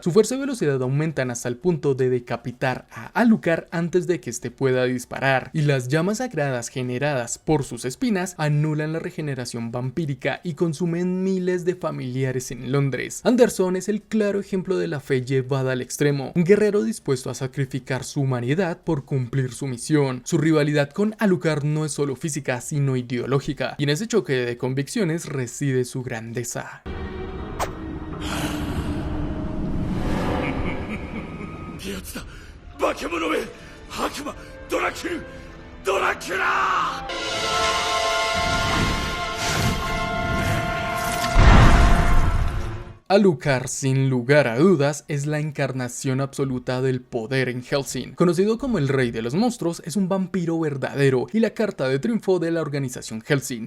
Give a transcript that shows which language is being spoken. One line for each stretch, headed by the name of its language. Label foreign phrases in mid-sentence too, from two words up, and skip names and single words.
Spanish: Su fuerza y velocidad aumentan hasta el punto de decapitar a Alucard antes de que éste pueda disparar, y las llamas sagradas generadas por sus espinas anulan la regeneración vampírica y consumen miles de familiares en Londres. Anderson es el claro ejemplo de la fe llevada al extremo, un guerrero dispuesto a sacrificar su humanidad por cumplir su misión. Su rivalidad con Alucard no es solo física, sino ideológica, y en ese choque de convicciones reside su grandeza.
Japanese: やつだ化け物め悪魔ドラキュラ
Spanish: Alucard, sin lugar a dudas, es la encarnación absoluta del poder en Hellsing. Conocido como el rey de los monstruos, es un vampiro verdadero y la carta de triunfo de la organización Hellsing.